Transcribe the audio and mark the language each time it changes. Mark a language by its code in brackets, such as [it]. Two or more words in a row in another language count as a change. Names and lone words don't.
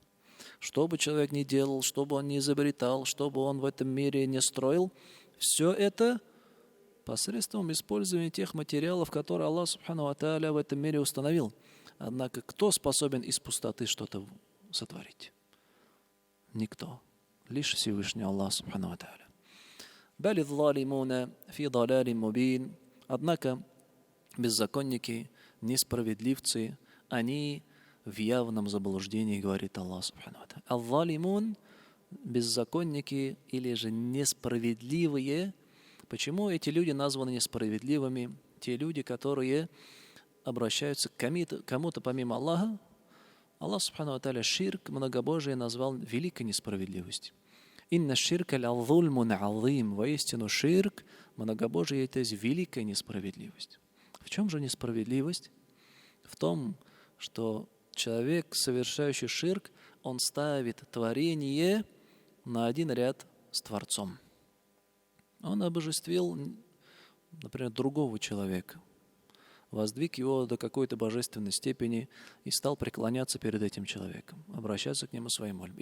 [ru] Что бы человек ни делал, что бы он ни изобретал, что бы он в этом мире не строил, все это посредством использования тех материалов, которые Аллах [ar] سبحانه وتعالى [ru] в этом мире установил. Однако, кто способен из пустоты что-то сотворить? Никто. Лишь Всевышний Аллах [ar] سبحانه وتعالى. «بل الظالمون في ضلال مبين». [ru] Однако, беззаконники, несправедливцы, они в явном заблуждении, говорит Аллах [ar] سبحانه وتعالى. [ru] «Ал-залимун», беззаконники или же несправедливые. Почему эти люди названы несправедливыми? Те люди, которые обращаются к кому-то помимо Аллаха. Аллах [ar] سبحانه وتعالى [ru] ширк, многобожие, назвал великой несправедливостью. [ar] «إن الشرك لظلم عظيم». [ru] Воистину ширк, многобожие, это есть великая несправедливость. В чем же несправедливость? В том, что человек, совершающий ширк, он ставит творение на один ряд с Творцом. Он обожествил, например, другого человека, воздвиг его до какой-то божественной степени и стал преклоняться перед этим человеком, обращаться к нему своей молитвой.